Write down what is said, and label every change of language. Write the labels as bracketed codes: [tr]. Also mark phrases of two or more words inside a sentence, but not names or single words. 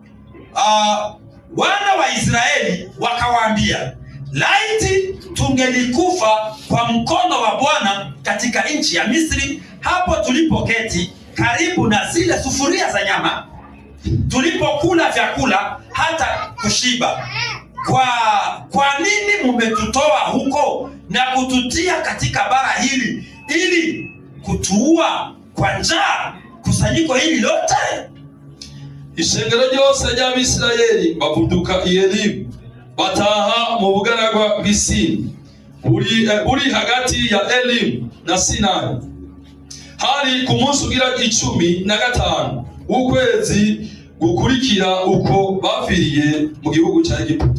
[sw] Wana wa Israeli wakawaambia, laiti tungelikufa kwa mkono wa Bwana katika nchi ya Misri, hapo tulipoketi karibu na zile sufuria za nyama, tulipokula vyakula hata kushiba. Kwa nini mumetutoa huko na kututia katika bara hili ili kutuua kwa njaa kusanyiko hili lote? [rn] Ishengero ryose ry'Abisirayeli bavuduka i Elimu bataha mu bugaragwa bw'Isini uri hagati ya Elimu na Sinai. Hari ku munsi ugira 15 w'ukwezi gukurikira uko baviriye mu gihugu cya Egiputa.